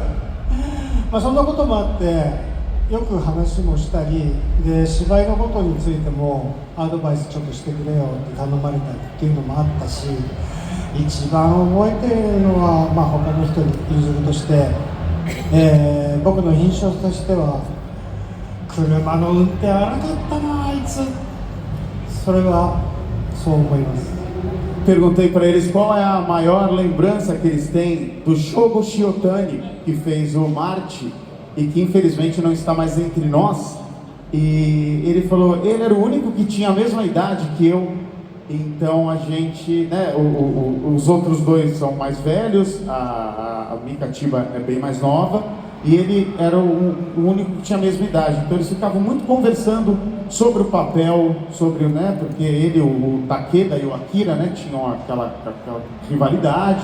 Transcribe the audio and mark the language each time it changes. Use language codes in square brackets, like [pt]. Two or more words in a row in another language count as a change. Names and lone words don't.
[ja] そんなこともあってよく話もしたりで、芝居のことについてもアドバイスちょっとしてくれよって頼まれたりっていうのもあったし、一番覚えてるのは、他の人に譲るとして、僕の印象としては車の運転荒かったなあいつ。それはそう思います。 [pt] Perguntei para eles qual é a maior lembrança que eles têm do Shogo Shiotani, que fez o Marte e que infelizmente não está mais entre nós. E ele falou, ele era o único que tinha a mesma idade que eu, então a gente, né, os outros dois são mais velhos, a Mika Chiba é bem mais nova, e ele era o único que tinha a mesma idade, então eles ficavam muito conversando sobre o papel, sobre, né, porque ele, o Takeda e o Akira, né, tinham aquela rivalidade.